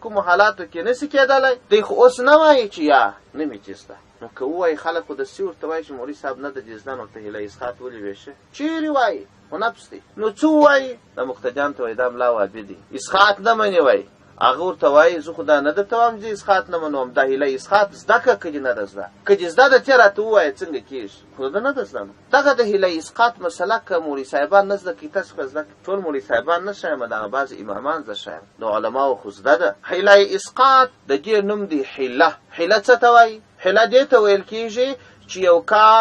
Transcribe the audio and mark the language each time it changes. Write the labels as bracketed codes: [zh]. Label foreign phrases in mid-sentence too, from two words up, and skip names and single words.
[ps] کومو حالاتو کې نسي کېدلی دی خو اوس نه وایي چې یا نه مې چې زده نو که ووایي خلکو داسې ورته وایي چې مولوي صاحب نه د دې زده نو ورته حیله اسقاط ولې ویشه چیرې وایي خو نفس دی نو څه ووایي د مقتدیانو ته وایي دا ملا وابي دی اسقاط نه منې وایي هغه ورته وایي زه خو دا نه درته وایم چې اسقاط نه منوم دا حیله اسقاط زده که که دې نه ده زده که دې زده ده تې راته ووایه څنګه کېږي خو ده نه ده زده نو دغه د حیله اسقاط مسله که مولوي صاحبان نه زده کړي تاسو خو زده کړئ ټول مولوي صاحبان نه ښایم دغه بعضې امامان زه ښایم د علماو خو زده ده حیله اسقاط د دې نوم دی حیله حیله څه ته وایي حیله دې ته ویل کېږي چې یو کار